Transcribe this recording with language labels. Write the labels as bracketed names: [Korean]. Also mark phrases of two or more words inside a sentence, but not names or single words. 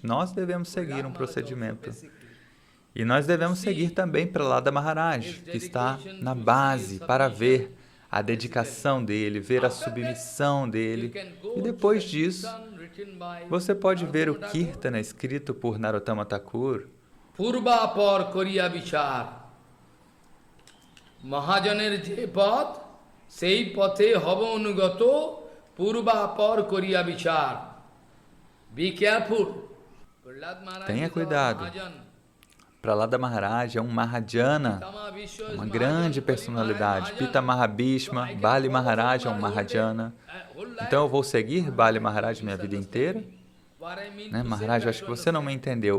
[Portuguese] Nós devemos seguir um procedimento. E nós devemos seguir também Prahlada Maharaj, que está na base para ver a dedicação dele, ver a submissão dele. E depois disso, você pode ver o Kirtana escrito por Narottama Thakur. [Bangla] পূর্ব পর করিয়া বিচার, মহাজনের যে পথ, সেই পথে হব অনুগত, পূর্ব পর করিয়া বিচার. [English] Be careful. [Portuguese] Tenha cuidado. Prahlada Maharaj é um Mahajana, uma grande personalidade. Pita Mahabhishma, Bali Maharaj é um Mahajana. Então eu vou seguir Bali Maharaj minha vida inteira? Maharaj, acho que você não me entendeu.